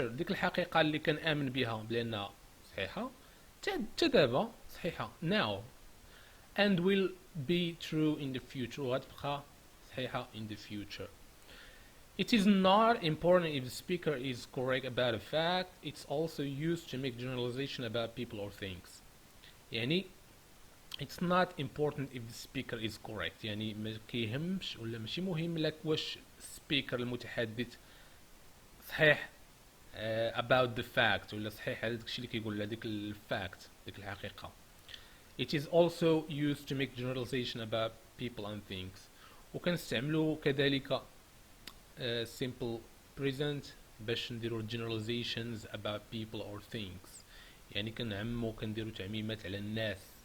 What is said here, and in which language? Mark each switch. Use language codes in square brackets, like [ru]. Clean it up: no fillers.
[ar] ديك الحقيقة اللي كان آمن بها بأنها صحيحة دابا صحيحة [en] now and will be true in the future [ar] وغتبقى صحيحة [en] in the future. It is not important if the speaker is correct about a fact. It's also used to make generalization about people or things. [ar] يعني [en] it's not important if the speaker is correct، [ar] يعني ما كيهمش ولا ماشي مهم لك واش speaker المتحدث صحيح [en] about the fact [ar] ولا صحيح على داكشي اللي كيقول هذيك الفاكت ديك الحقيقة. [en] It is also used to make generalization about people and things. [ar] وكنستعملو كذلك simple present باش نديرو generalizations [en] about people or things، [ar] يعني كنعمو كنديرو تعميمات على الناس.